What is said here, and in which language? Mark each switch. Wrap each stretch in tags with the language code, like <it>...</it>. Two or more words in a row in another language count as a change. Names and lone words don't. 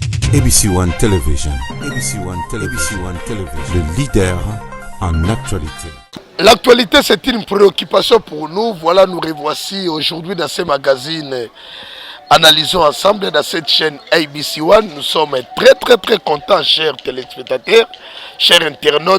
<fr>ABC One Television. ABC One Television. ABC One Television. Le leader en actualité. L'actualité, c'est une préoccupation pour nous. Voilà, nous revoici aujourd'hui dans ce magazine. Analysons ensemble dans cette chaîne ABC One. Nous sommes très contents, chers téléspectateurs, chers internautes.</fr>